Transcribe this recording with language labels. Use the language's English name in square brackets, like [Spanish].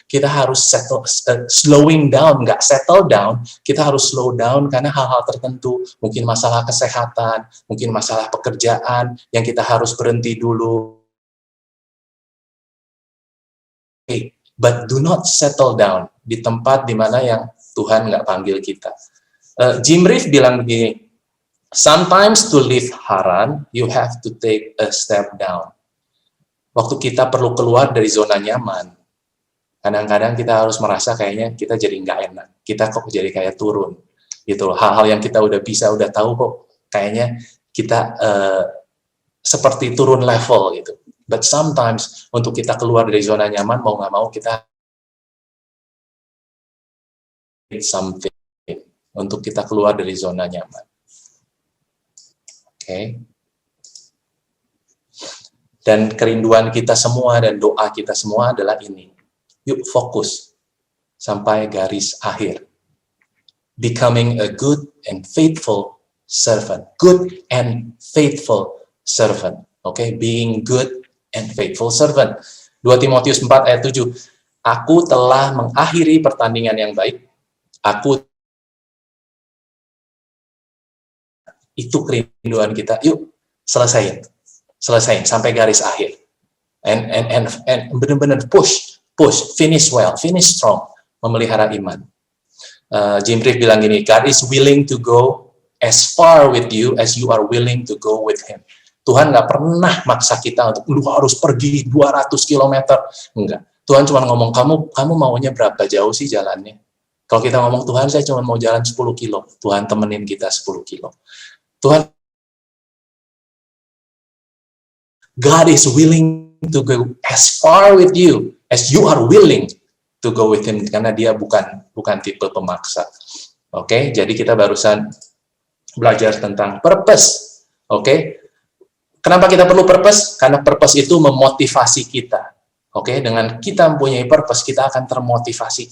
[Indonesian] Kita harus slowing down, nggak settle down. Kita harus slow down karena hal-hal tertentu, mungkin masalah kesehatan, mungkin masalah pekerjaan yang kita harus berhenti dulu. [English] But do not settle down [Indonesian] di tempat di mana yang Tuhan nggak panggil kita. Jim Reeve bilang begini, [English] sometimes to leave Haran, you have to take a step down. [Indonesian] Waktu kita perlu keluar dari zona nyaman, kadang-kadang kita harus merasa kayaknya kita jadi nggak enak, kita kok jadi kayak turun, gitu. Hal-hal yang kita udah bisa, udah tahu kok, kayaknya kita seperti turun level gitu. But sometimes untuk kita keluar dari zona nyaman, mau nggak mau kita something untuk kita keluar dari zona nyaman. Oke. Dan kerinduan kita semua dan doa kita semua adalah ini. Yuk fokus sampai garis akhir. [English] Becoming a good and faithful servant. Good and faithful servant. Oke, being good and faithful servant. [Indonesian] 2 Timotius 4 ayat 7. Aku telah mengakhiri pertandingan yang baik. Itu kerinduan kita. Yuk, selesaiin sampai garis akhir. [English] And benar-benar push, finish well, finish strong, [Indonesian] memelihara iman. Jim Reeve bilang gini, [English] God is willing to go as far with you as you are willing to go with Him. [Indonesian] Tuhan nggak pernah maksa kita untuk lu harus pergi 200 km. Enggak. Tuhan cuma ngomong, kamu maunya berapa jauh sih jalannya? Kalau kita ngomong, Tuhan saya cuma mau jalan 10 kilo. Tuhan temenin kita 10 kilo. [English] Tuhan, God is willing to go as far with you as you are willing to go with Him. [Indonesian] Karena dia bukan tipe pemaksa. Oke, jadi kita barusan belajar tentang purpose. Oke, kenapa kita perlu purpose? Karena purpose itu memotivasi kita. Oke, dengan kita mempunyai purpose, kita akan termotivasi.